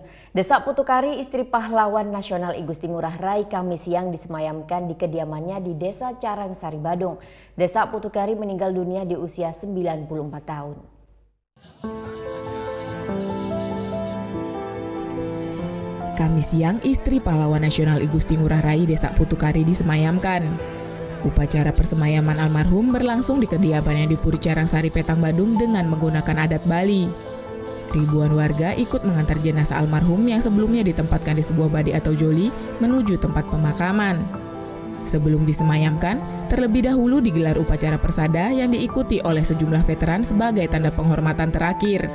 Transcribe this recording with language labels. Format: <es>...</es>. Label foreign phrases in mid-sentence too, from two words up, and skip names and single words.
<id>Desa Putukari, istri pahlawan nasional I Gusti Ngurah Rai, Kamis siang disemayamkan di kediamannya di Desa Carangsari, Badung. Desa Putukari meninggal dunia di usia 94 tahun. Kamis siang, istri pahlawan nasional I Gusti Ngurah Rai Desa Putukari disemayamkan. Upacara persemayaman almarhum berlangsung di kediamannya di Puri Carangsari, Petang, Badung dengan menggunakan adat Bali. Ribuan warga ikut mengantar jenazah almarhum yang sebelumnya ditempatkan di sebuah badi atau joli menuju tempat pemakaman. Sebelum disemayamkan, terlebih dahulu digelar upacara persada yang diikuti oleh sejumlah veteran sebagai tanda penghormatan terakhir.</id>